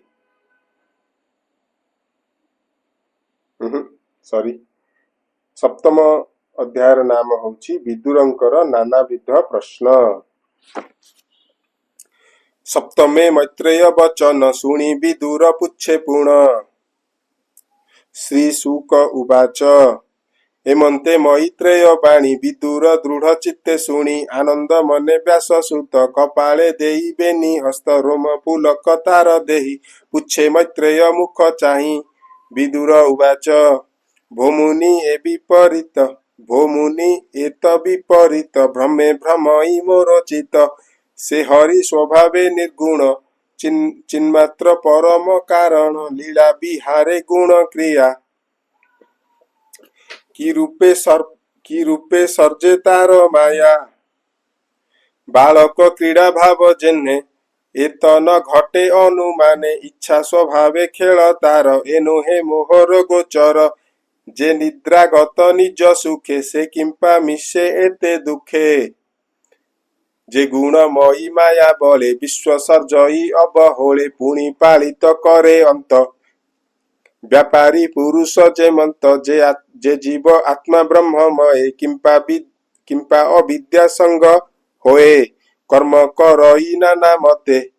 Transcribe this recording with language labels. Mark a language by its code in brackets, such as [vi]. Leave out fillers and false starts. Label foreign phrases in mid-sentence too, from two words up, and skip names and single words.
[or] ସରି, ସପ୍ତମ ଅଧ୍ୟାୟର ନାମ ହୋଛି ବିଦୁରଙ୍କର ନାନାବିଧ ପ୍ରଶ୍ନ। ସପ୍ତମେ ମୈତ୍ରେୟ ବଚନ ଶୁଣି ବିଦୁର ପୁଚ୍ଛେ ପୁଣ। [sa] श्रीशुक उवाच [or] ହେମନ୍ତେ ମୈତ୍ରେୟ ବାଣୀ ବିଦୁର ଦୃଢ଼ ଚିତ୍ତେ ଶୁଣି ଆନନ୍ଦ ମନେ ବ୍ୟାସସୁତ କପାଳେ ଦେଇ ବେନି ହସ୍ତ ରୋମ ପୁଲକ ତାର ଦେହି ପୁଚ୍ଛେ ମୈତ୍ରେୟ ମୁଖ ଚାହି। [sa] विदुर उवाच [or] ଭୋମୁନି ଏତ ବିପରୀତ ଭ୍ରମେ ଭ୍ରମଇ ମୋର ଚିତ ସେ ହରି ସ୍ୱଭାବେ ନିର୍ଗୁଣ ଚିନ୍ମାତ୍ର ପରମ କାରଣ ଲୀଳା ବିହାରେ ଗୁଣ କ୍ରିୟା କି ରୂପେ ସର୍ଜେ ତାର ମାୟା ବାଳକ କ୍ରୀଡ଼ା ଭାବ ଯେହ୍ନେ ଏତ ନ ଘଟେ ଅନୁମାନେ ଇଚ୍ଛା ସ୍ୱଭାବେ ଖେଳ ତାର ଏଣୁ ହେ ମୋହର ଗୋଚର ଯେ ନିଦ୍ରାଗତ ନିଜ ସୁଖେ ସେ କିମ୍ପା ମିଶେ ଏତେ ଦୁଖେ ଯେ ଗୁଣମୟୀ ମାୟା ବଳେ ବିଶ୍ୱ ସର୍ଜଇ ଅବହୋଳେ ପୁଣି ପାଳିତ କରେ ଅନ୍ତ ବ୍ୟାପାରୀ ପୁରୁଷ ଯେ ମନ୍ତ ଯେ ଜୀବ ଆତ୍ମା ବ୍ରହ୍ମମୟ କିମ୍ପା ଅବିଦ୍ୟା ସଙ୍ଗ ହୋଏ କର୍ମ କରଇ ନାନା ମତେ